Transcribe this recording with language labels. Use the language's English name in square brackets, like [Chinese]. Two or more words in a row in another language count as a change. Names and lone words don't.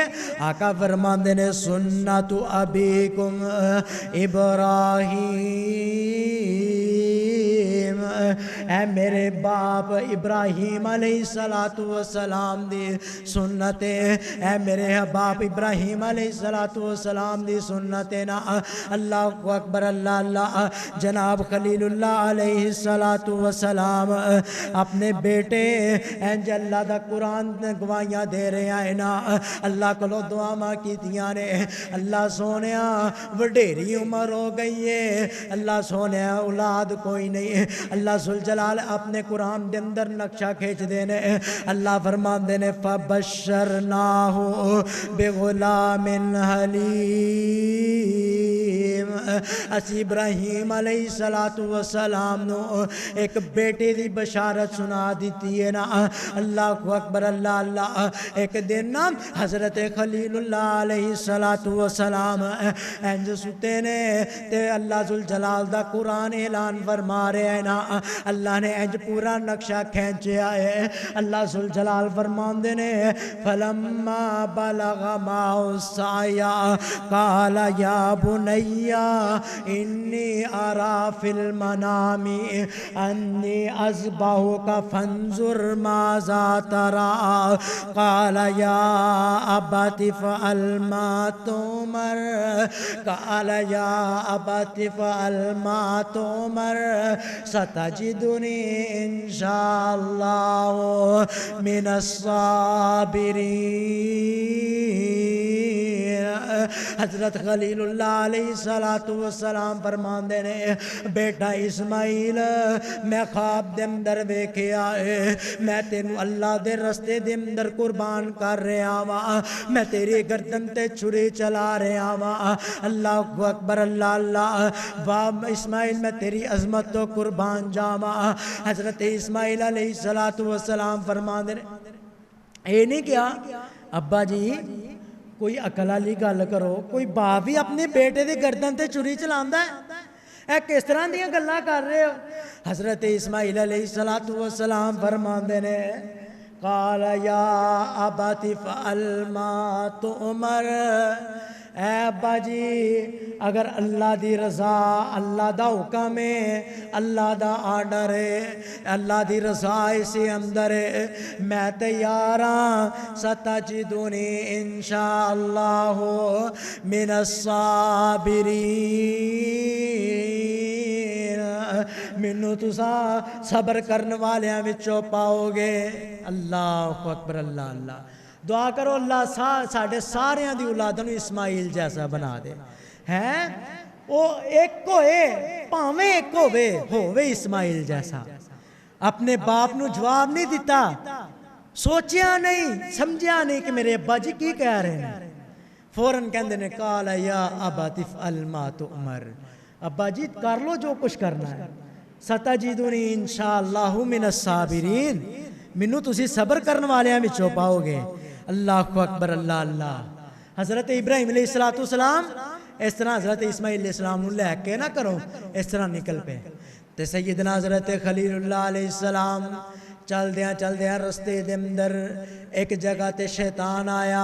[Punjabi] آقا فرماندے نے [Arabic] سنت ابیکم ابراہیم، [Punjabi] اے میرے باپ ابراہیم [Arabic] علیہ الصلوۃ والسلام [Punjabi] دی سنت، اے میرے باپ ابراہیم [Arabic] علیہ الصلوۃ والسلام [Punjabi] دی سنت نا. [Arabic] اللہ اکبر اللہ اللہ. [Punjabi] جناب خلیل اللہ [Arabic] علیہ الصلوۃ والسلام [Punjabi] اپنے بیٹے انج اللہ دا قرآن گواہیاں دے رہے ہیں نا. اللہ کو دعاواں کیتیاں نے. اللہ سونیا وڈیری عمر ہو گئی ہے، اللہ سونیا اولاد کوئی نہیں. اللہ ذوالجلال اپنے قرآن دے اندر نقشہ کھینچ دینے. اللہ فرمان دینے [Arabic] فبشرناہ بغلام حلیم. [Punjabi] اسی ابراہیم [Arabic] علیہ الصلوۃ والسلام [Punjabi] نو ایک بیٹے دی بشارت سنا دیتی ہے نا. [Arabic] اللہ اکبر اللہ اللہ. [Punjabi] ایک دن نا حضرت خلیل اللہ [Arabic] علیہ الصلوۃ والسلام [Punjabi] انج ستے نے تے اللہ ذوالجلال دا قرآن اعلان فرما رہے ہیں نا. اللہ نے انج پورا نقشہ کھینچیا ہے. اللہ ذوالجلال فرماندے نے [Arabic] فلما بلغ معه السعي قال یا بني انی ارى في المنام انی اذبحك فانظر ماذا ترى قال یا ابت افعل ما تؤمر قال یا ابت افعل ما تؤمر ستجدنی انشاء اللہ من الصابرین. [Punjabi] حضرت خلیل اللہ [Arabic] علیہ الصلوۃ والسلام [Punjabi] فرماندے نے بیٹا اسماعیل میں خواب دے اندر ویکھیا ہے، میں تینوں اللہ دے رستے دے اندر قربان کر رہا وا، میں تیری گردن تے چھری چلا رہا وا. [Arabic] اللہ اکبر اللہ اللہ. [Punjabi] واہ اسماعیل میں تیری عظمت تو قربان جاواں. حضرت اسماعیل [Arabic] علیہ الصلوۃ والسلام [Punjabi] فرماندے نے اے نہیں کیا ابا جی کوئی عقل والی گل کرو، کوئی باپ بھی اپنے بیٹے دی گردن تے چھری چلاندا ہے؟ اے کس طرح دیاں گلاں کر رہے ہو؟ حضرت اسماعیل [Arabic] علیہ الصلوۃ والسلام [Punjabi] فرماندے نے [Arabic] قال یا ابت افعل ما تؤمر. [Punjabi] اے ابا جی اگر اللہ دی رضا، اللہ دا حکم ہے، اللہ دا آرڈر ہے، اللہ دی رضا اسی اندر ہے، میں تیار ہاں. [Arabic] ستجدنی انشاءاللہ من الصابرین. [Punjabi] مینوں تسا صبر کرنے والیاں وچوں پاؤ گے. [Arabic] اللہ اکبر اللہ اللہ. [Punjabi] دعا کرو اللہ ساڈے ساریاں دی اولاداں نوں اسماعیل جیسا بنا دے. ہیں وہ ایک ہوئے پاویں ایک ہووے اسماعیل جیسا. اپنے باپ نو جواب نہیں دیتا، سوچیا نہیں سمجھیا نہیں کہ میرے ابا جی کی کہہ رہے ہیں. فوراً کہندے نے [Arabic] قال یا ابت افعل ما تؤمر. [Punjabi] ابا جی کر لو جو کچھ کرنا ہے. [Arabic] ستجدنی انشاءاللہ من الصابرین. [Punjabi] مینوں تسی صبر کرنے والیاں وچوں پاؤ گے. [Arabic] اللہ اکبر اللہ اللہ. [Punjabi] حضرت ابراہیم [Arabic] علیہ السلام [Punjabi] اس طرح حضرت اسماعیل [Arabic] علیہ السلام [Punjabi] نو لے کے نہ کرو اس طرح نکل پے. تے سیدنا حضرت خلیل اللہ [Arabic] علیہ السلام [Punjabi] چلدیاں رستے دے اندر ایک جگہ تے شیطان آیا.